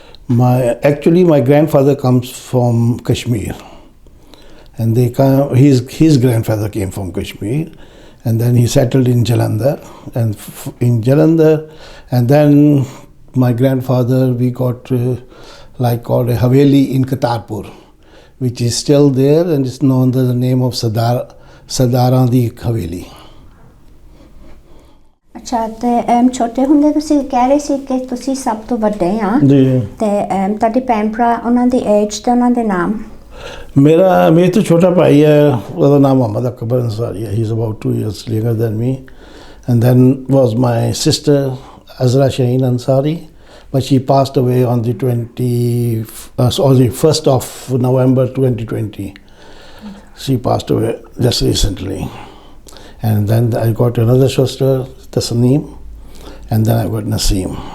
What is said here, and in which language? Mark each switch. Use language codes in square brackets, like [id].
[en] My grandfather comes from Kashmir, and his grandfather came from Kashmir, and then he settled in Jalandhar, and then my grandfather we got. Called a Haveli in Kartarpur, which is still there and it's known under the name of Sardar ਦੀ Haveli. [pa] ਅੱਛਾ ਤੇ ਛੋਟੇ ਹੁੰਦੇ ਤੁਸੀਂ ਕਹਿ ਰਹੇ ਸੀ ਕਿ ਤੁਸੀਂ ਸਭ ਤੋਂ ਵੱਡੇ ਆ ਜੀ ਤੇ ਤੁਹਾਡੇ ਭੈਣ ਭਰਾ ਉਹਨਾਂ ਦੀ ਏਜ ਤੇ ਉਹਨਾਂ ਦੇ ਨਾਮ? ਮੇਰੇ ਤੋਂ ਛੋਟਾ ਭਾਈ ਹੈ ਉਹਦਾ ਨਾਮ ਮੁਹੰਮਦ ਅਕਬਰ ਅੰਸਾਰੀ ਹੈ. [en] He is about 2 years younger than me. And then was my sister Azra Shaheen Ansari. But she passed away on the 1st of November 2020. She passed away just recently. And then I got another sister, Tasneem, and then I got Naseem.